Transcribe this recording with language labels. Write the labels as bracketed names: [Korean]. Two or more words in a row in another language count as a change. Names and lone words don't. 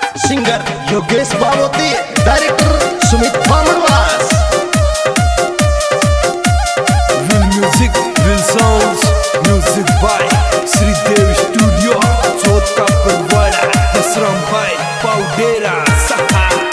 [Hindi] सिंगर योगेश बावोती, डायरेक्टर सुमित बामणवास। [English] Real music, real sounds, music by श्रीदेव स्टूडियो, चौथा परवाड़ा, हसरम भाई, पाउडेरा, सहा।